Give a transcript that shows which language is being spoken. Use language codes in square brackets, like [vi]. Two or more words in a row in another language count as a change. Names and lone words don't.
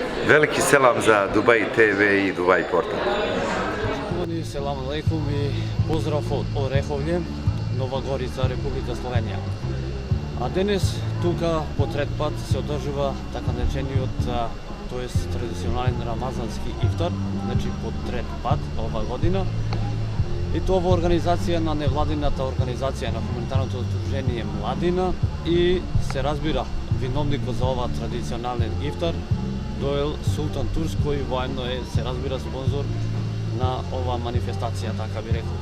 [bs] Veliki selam za Dubai TV i Dubai Portal. [ar] سلام عليكم [bs] i pozdrav od Ореховље, Нова Горица, Република Словенија. [mk] А денес тука по трет пат се одржува така наречениот, тоест традиционален рамазански ифтар, значи по трет пат ова година. И тоа во организација на невладината организација на хуманитарното здружение Младина и се разбира виновникот за ова традиционален ифтар доел Султан Турс, кој воедно е, се разбира, спонзор на ова манифестација, така би рекол.